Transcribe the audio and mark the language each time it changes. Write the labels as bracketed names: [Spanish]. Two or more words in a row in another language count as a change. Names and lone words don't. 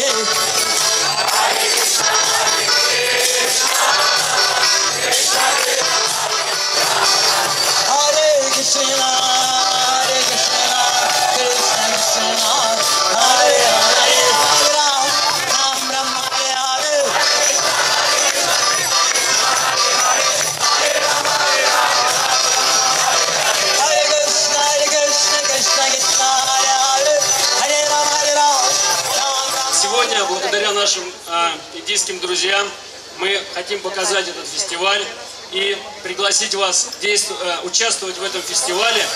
[Sanskrit] Hare Krishna, Krishna Hare Krishna, Krishna Krishna, Hare Hare, Ram Ram, Hare Hare. [Russian] Сегодня, благодаря нашим индийским друзьям, мы хотим показать этот фестиваль и пригласить вас участвовать в этом фестивале.